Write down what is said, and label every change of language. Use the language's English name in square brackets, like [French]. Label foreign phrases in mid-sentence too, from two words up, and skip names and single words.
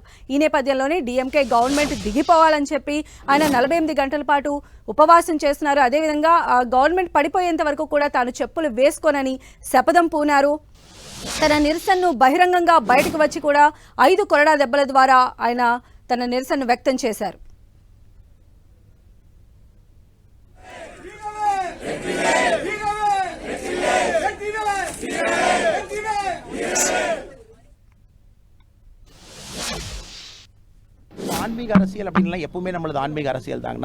[Telugu] ఈ నేపథ్యంలోనే డిఎంకే గవర్నమెంట్ దిగిపోవాలని చెప్పి ఆయన 48 గంటల పాటు ఉపవాసం చేస్తున్నారు. అదేవిధంగా గవర్నమెంట్ పడిపోయేంత వరకు కూడా తాను చెప్పులు వేసుకోనని శపథం పూనారు. తన నిరసనను బహిరంగంగా బయటకు వచ్చి కూడా 5 కొరడా దెబ్బల ద్వారా ఆయన తన నిరసనను వ్యక్తం చేశారు. [Tamil] ஆன்மீக அரசியல் அப்படின்லாம் எப்பவுமே நம்மளது ஆன்மீக அரசியல் தாங்கண்ணா.